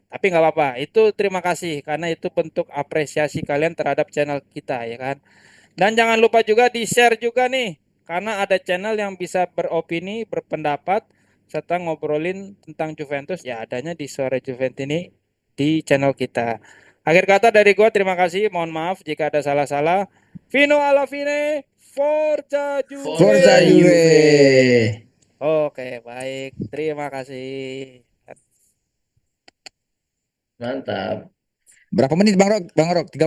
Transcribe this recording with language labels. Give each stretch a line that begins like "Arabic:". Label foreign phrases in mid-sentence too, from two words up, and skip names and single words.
Indonesian: Tapi nggak apa-apa, itu terima kasih karena itu bentuk apresiasi kalian terhadap channel kita ya kan. Dan jangan lupa juga di-share juga nih, karena ada channel yang bisa beropini, berpendapat, serta ngobrolin tentang Juventus, ya adanya di Sore Juventus ini di channel kita. Akhir kata dari gua, terima kasih, mohon maaf jika ada salah-salah.
Italian: Vino alla fine, Forza Forza Forza Juve. Juve. Juve.
Indonesian: Oke, baik. Terima kasih. Mantap. Berapa menit Bang Rok? Bang Rok,